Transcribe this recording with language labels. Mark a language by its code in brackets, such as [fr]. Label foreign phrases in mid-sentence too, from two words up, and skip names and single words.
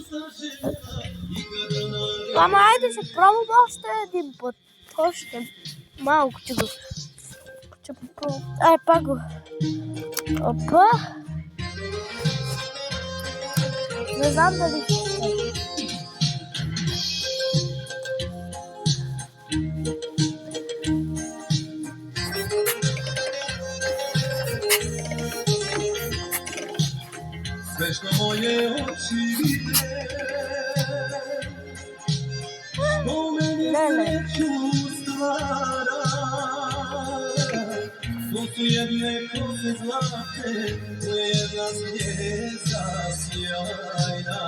[bg] Ама айде ще пробвам още един път. Още малко ще го... Ай, пак го... Опа! Не знам дали... [hr] Sve što moje oči vide, što meni sreću stvara, to su jedne kose zlate, to je jedna zvijezda sjajna.